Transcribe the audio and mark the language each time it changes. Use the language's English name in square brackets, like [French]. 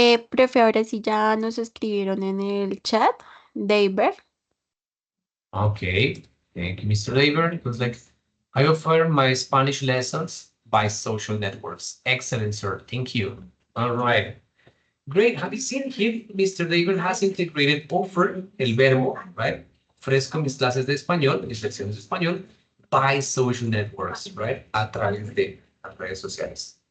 [Spanish] Profe, ahora sí ya nos escribieron en el chat, David. [English] Okay, thank you, Mr. Labor. It was like, I offer my Spanish lessons by social networks. Excellent, sir. Thank you. All right. Great. Have you seen here, Mr. Labor has integrated offer, el verbo, right? [Spanish] Ofrezco mis clases de español, mis lecciones de español, [English] by social networks, [Spanish] right? A través de las redes sociales.